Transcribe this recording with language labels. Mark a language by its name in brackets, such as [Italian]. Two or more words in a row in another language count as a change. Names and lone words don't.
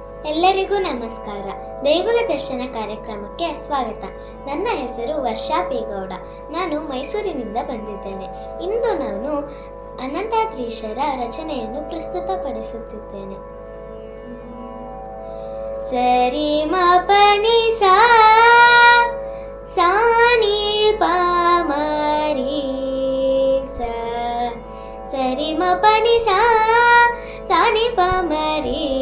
[Kannada] ಎಲ್ಲರಿಗೂ ನಮಸ್ಕಾರ. ದೇಗುಲ ದರ್ಶನ ಕಾರ್ಯಕ್ರಮಕ್ಕೆ ಸ್ವಾಗತ. ನನ್ನ ಹೆಸರು ವರ್ಷಾ ಪೇಗೌಡ. ನಾನು ಮೈಸೂರಿನಿಂದ ಬಂದಿದ್ದೇನೆ. ಇಂದು ನಾನು ಅನಂತಾದ್ರೀಶರ ರಚನೆಯನ್ನು ಪ್ರಸ್ತುತಪಡಿಸುತ್ತಿದ್ದೇನೆ. ಸರಿ ಮ ಪನಿ ಸಾ ಸಾನಿ ಪ ಮರಿ ಸ ಸರಿ ಮ ಪನಿ ಸಾ ಸಾನಿ ಪ ಮರಿ